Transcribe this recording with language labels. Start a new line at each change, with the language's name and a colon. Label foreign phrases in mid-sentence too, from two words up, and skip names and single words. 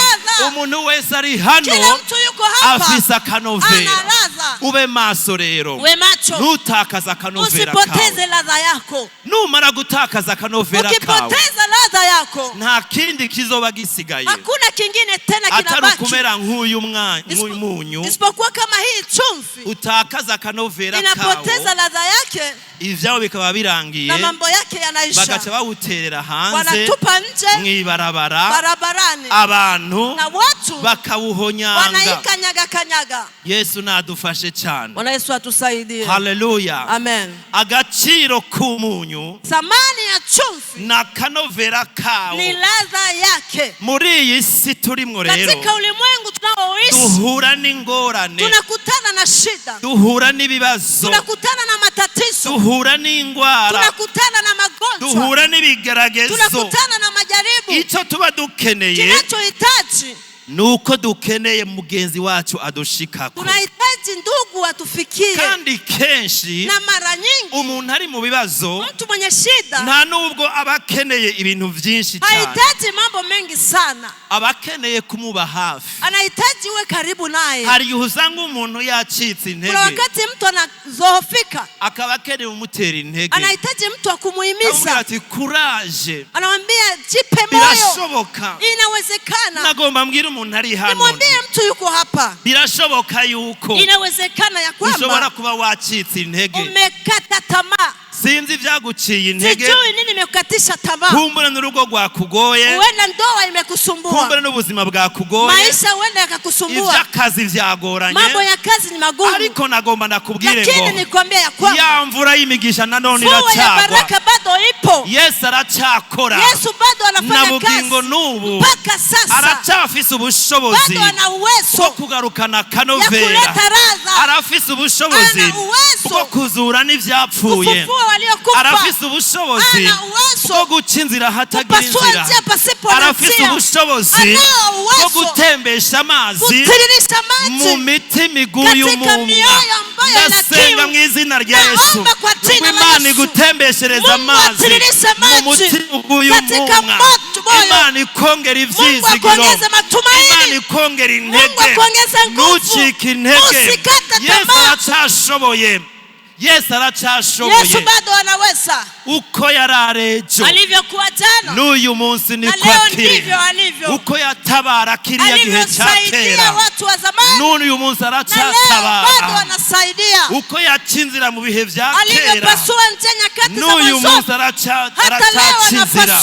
Rundi: Umuntu wese ari hano afise akanovera. Ube maso rero, ntutakaza akanovera kawe. Numara gutakaza akanovera kawe, nta kindi kizoba gisigaye atari ukumera nk'uyu munyu,
Swahili: isipokuwa kama hii chumvi
Rundi: utakaza akanovera
Swahili: inapoteza
Rundi: kawe,
Swahili: ladha yake,
Rundi: ivyawo bikaba birangiye,
Swahili: na mambo yake yanaisha,
Rundi: bagaca bawuterera hanze,
Swahili: wanatupa nje
Rundi: mwibarabara,
Swahili: barabarani,
Rundi: abantu
Swahili: na watu
Rundi: bakawuhonyanga.
Swahili: wanaikanyaga.
Rundi: Yesu nadufashe cyane.
Swahili: Bwana Yesu atusaidie. Haleluya. Amen.
Rundi: Agaciro k'umunyu,
Swahili: thamani ya chumvi
Rundi: na kanovera kawo,
Swahili: ni ladha yake.
Rundi: muri iyi si turimwo rero,
Swahili: katika ulimwengu tunaoishi
Rundi: duhura n'ingorane,
Swahili: tunakutana na shida,
Rundi: duhura n'ibibazo,
Swahili: tunakutana na matatizo,
Rundi: duhura n'ingwara,
Swahili: tunakutana na magonjwa,
Rundi: duhura n'ibigeragezo.
Swahili: tunakutana na majaribu.
Rundi: Icyo tuba dukeneye
Swahili: kinachohitaji
Rundi: nuko dukeneye mugenzi wacu adushikako.
Swahili: Tunahitaji ndugu atufikie.
Rundi: Kandi kenshi
Swahili: na mara nyingi
Rundi: umuntu ari mu bibazo,
Swahili: mtu mwenye shida
Rundi: nta nubwo abakeneye ibintu byinshi cyane.
Swahili: Hahitaji mambo mengi sana.
Rundi: Abakeneye kumuba hafi.
Swahili: Anahitaji uwe karibu naye.
Rundi: Hari usanga umuntu yacitse intege.
Swahili: Kuna wakati mtu anazoofika,
Rundi: akaba akeneye umutera intege.
Swahili: Anahitaji mtu akumuhimiza.
Rundi: Ati courage.
Swahili: Anamwambia jipe moyo.
Rundi: Birashoboka.
Swahili: Inawezekana.
Rundi: Nagomba mbwira umuntu ari hano.
Swahili: Nimwambie mtu yuko hapa.
Rundi: Birashoboka yuko.
Swahili: Inawezekana ya kwamba
Rundi: ushobora kuba wacitse intege.
Swahili: Umekata tamaa.
Rundi: Sinzi vyaguciye intege.
Swahili: Sijui nini imekukatisha tamaa.
Rundi: Kumbura n'urugo rwakugoye.
Swahili: Uenda ndoa imekusumbua.
Rundi: Kumbura n'ubuzima bwakugoye.
Swahili: Maisha uenda yakakusumbua.
Rundi: Ivy'akazi vyagoranye.
Swahili: Mambo ya kazi ni magumu.
Rundi: Ariko nagomba ndakubwire ngo.
Swahili: Lakini nikwambia ya kwamba
Rundi: ya mvura y'imigisha nanone iracagwa.
Swahili: Mvua ya baraka bado ipo.
Rundi: Yesu aracakora.
Swahili: Yesu bado anafanya kazi.
Rundi: Nabugingo n'ubu.
Swahili: Mpaka sasa.
Rundi: Aracafise ubushobozi.
Swahili: Bado ana uwezo.
Rundi: Bwo kugarukana kanovera.
Swahili: Ya kuleta raza.
Rundi: Arafise ubushobozi.
Swahili: Ana uwezo.
Rundi: Bwo kuzura n'ivyapfuye.
Swahili: Kufufua waliokufa.
Rundi: Arafise ubushobozi.
Swahili: Ana uwezo.
Rundi: Bwo guca inzira hatagira inzira. Arafise ubushobozi. Bwo gutembesha amazi. Mu mitima iguye umumwa. Ndasenga mu izina rya Yesu. Imana igutembeshereza amazi mu mutima uguye umumwa. Imana ikongera ivyizigiro. Imana ikongera intege. Ntucike intege. Yesu aracashoboye. Yesu aracashoboye.
Swahili: Yesu bado anaweza.
Rundi: Uko yararejo
Swahili: alivyokuwa jana
Rundi: n'uyu munsi ni kwa kiri. Uko yatabara kiriya gihe cya kera n'uyu munsi aracatabara. Uko yacinzira mu bihe vya kera n'uyu munsi aracacinzira.